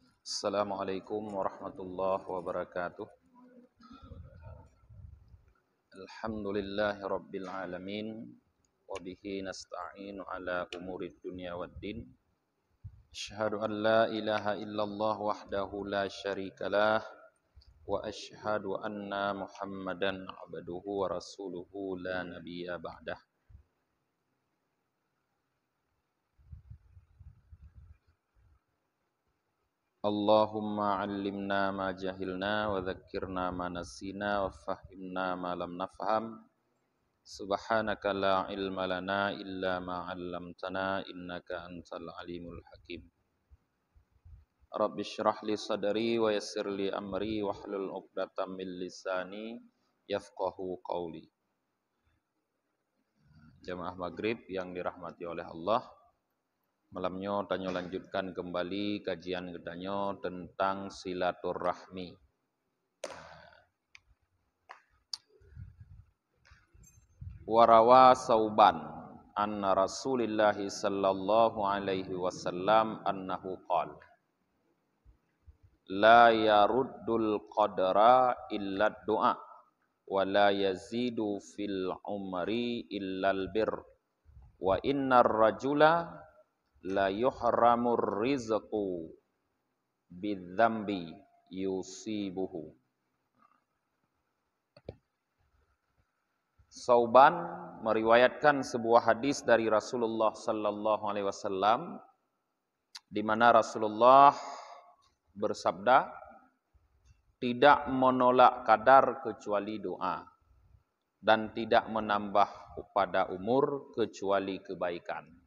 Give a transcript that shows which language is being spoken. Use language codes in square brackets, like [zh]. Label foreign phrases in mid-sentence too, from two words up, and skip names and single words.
[ar] السلام عليكم ورحمة الله وبركاته. الحمد لله رب العالمين. وبه نستعين على أمور الدنيا والدين. أشهد أن لا إله إلا الله وحده لا شريك له. وأشهد أن محمدا عبده ورسوله لا نبي بعده. اللهم علمنا ما جهلنا وذكرنا ما نسينا وفهمنا ما لم نفهم. سبحانك لا علم لنا إلا ما علمتنا إنك أنت العليم الحكيم. رب اشرح لي صدري ويسر لي أمري واحلل عقدة من لساني يفقهوا قولي. [id] Jamaah maghrib yang dirahmati oleh Allah, malamnya tanyo lanjutkan kembali kajian kedanyo tentang silaturahmi. [ar] وروى ثوبان أن رسول الله صلى الله عليه وسلم أنه قال لا يرد القدر إلا الدعاء ولا يزيد في العمر إلا البر وإن الرجل ليحرم الرزق بالذنب يصيبه. [id] Sauban meriwayatkan sebuah hadis dari Rasulullah [ar] صلى الله عليه وسلم [id] di mana Rasulullah bersabda, tidak menolak kadar kecuali doa dan tidak menambah pada umur kecuali kebaikan.